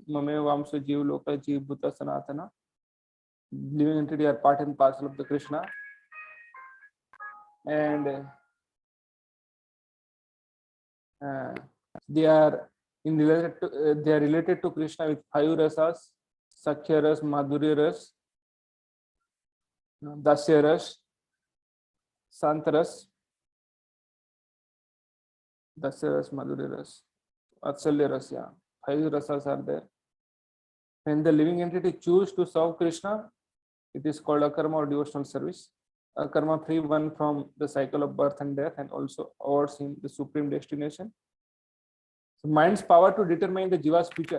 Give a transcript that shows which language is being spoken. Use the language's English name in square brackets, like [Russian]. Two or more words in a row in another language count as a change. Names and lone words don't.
[Sanskrit] ममैवांशो, जीव लोके, जीव भूतः सनातनः. [English] Living entity are part and parcel of the Krishna. And they are related to Krishna with 5 rasas: [Sanskrit] सख्य रस, माधुर्य रस, दास्य रस, शान्त रस, दास्य रस, माधुर्य रस, वात्सल्य रस. [English] Yeah, 5 rasas are there. When the living entity choose to serve Krishna, it is called akarma or devotional service. Akarma free one from the cycle of birth and death, and also awards him the supreme destination. So mind's power to determine the jiva's future.